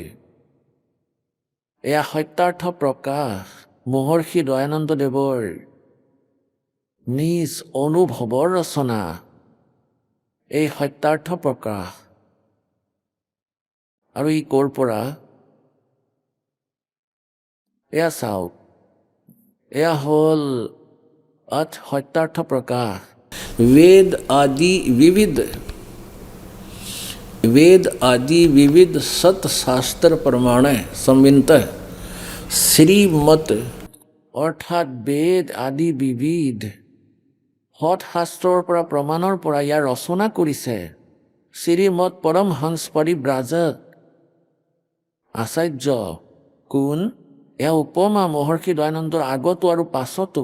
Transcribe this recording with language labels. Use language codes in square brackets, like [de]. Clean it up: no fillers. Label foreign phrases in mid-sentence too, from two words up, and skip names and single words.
[as] এয়া সত্যাৰ্থ প্ৰকাশ মহৰ্ষি দয়ানন্দ দেৱৰ নিজ অনুভৱৰ ৰচনা, এই সত্যাৰ্থ প্ৰকাশ। আৰু ই ক'ৰ পৰা? এয়া চাওক, এয়া হ'ল সত্যাৰ্থ প্ৰকাশ। [sa] वेद आदि विविध सत शास्त्र प्रमाण संवित श्रीमत, [as] অৰ্থাৎ বেদ আদি বিবিধ সৎ শাস্ত্ৰৰ পৰা প্ৰমাণৰ পৰা ইয়াৰ ৰচনা কৰিছে শ্ৰীমত পৰমহংস পৰিব্ৰাজক আচাৰ্য। কোন? এয়া উপমা মহৰ্ষি দয়ানন্দৰ আগতো আৰু পাছতো।